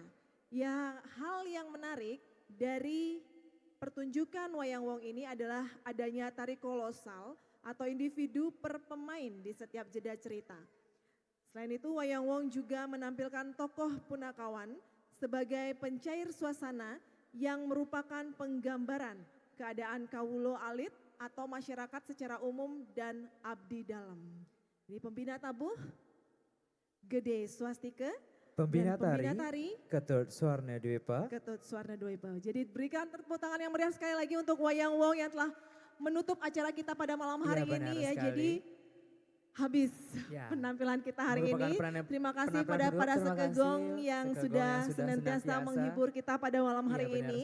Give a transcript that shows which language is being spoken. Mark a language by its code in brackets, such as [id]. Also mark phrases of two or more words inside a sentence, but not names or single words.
[id] Ya, hal yang menarik dari pertunjukan Wayang Wong ini adalah adanya tari kolosal atau individu per pemain di setiap jeda cerita. Selain itu, Wayang Wong juga menampilkan tokoh punakawan sebagai pencair suasana yang merupakan penggambaran keadaan [jv] kawulo alit [id] atau masyarakat secara umum dan abdi dalam. Ini pembina tabuh, Gede Swastika, Pembina dan tari Ketut Suarna Dwipa. Ketut Suarna Dwipa. Jadi berikan tepuk tangan yang meriah sekali lagi untuk Wayang Wong yang telah menutup acara kita pada malam hari Iya, benar ini ya. sekali. Jadi habis Ya. penampilan kita hari Merupakan ini. Terima kasih pada penampilan para terima kasih sekegong yang sekegong sudah yang sudah senantiasa senantiasa. menghibur kita pada malam hari Iya, benar